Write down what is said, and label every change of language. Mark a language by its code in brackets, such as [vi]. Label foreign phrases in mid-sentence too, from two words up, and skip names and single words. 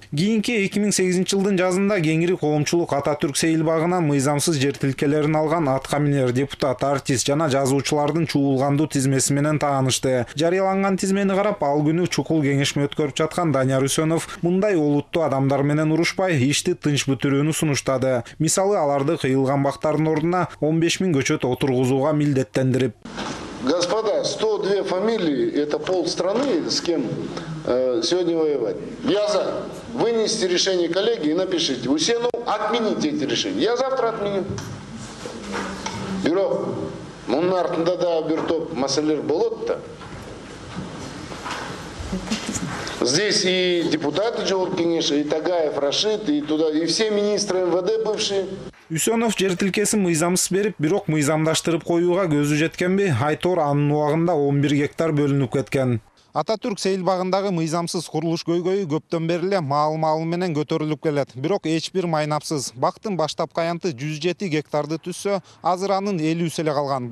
[ky] Кийинки 2008 жылдын жазында кеңири коомчулук Ататүрк Сейилбагынан мыйзамсыз жер тилкелерин алган аткаминер, депутат, артист жана жазуучулардын чуулгандуу тизмеси менен таанышты. Жарыяланган тизмени карап, ал күнү чукул кеңешме өткөрүп жаткан Данияр Үсөнов мындай олуттуу адамдар менен урушпай, ишти тынч бүтүрүүнү сунуштады. Мисалы, аларды кыйылган бактардын ордуна 15 000 көчөт отургузууга милдеттендирип. [ru] Господа, 102 фамилии – это полстраны, с кем сегодня воевать. Я за. Вынесите решение коллеги и напишите. Усенов, отмените эти решения. Я завтра отменю. [ky] Бирок, мунун артында да бир топ маселелер болот-то. [ru] Здесь и депутаты Жогорку кеңеши, и Тагаев, Рашид, и туда, и все министры МВД бывшие. [ky] Үсөнов жер тилкесин мыйзамсыз берип, бирок мыйзамдаштырып коюуга көзү жеткенби, Айтор анын убагында 11 гектар бөлүнүп кеткен. Ататүрк Сейилбагындагы мыйзамсыз курулуш көйгөйү көптөн бери эле маал менен көтөрүлүп келет. Бирок эч бир майнапсыз. Бактын баштапкы аянты 107 гектарды түзсө, азыр анын 50 эле калган.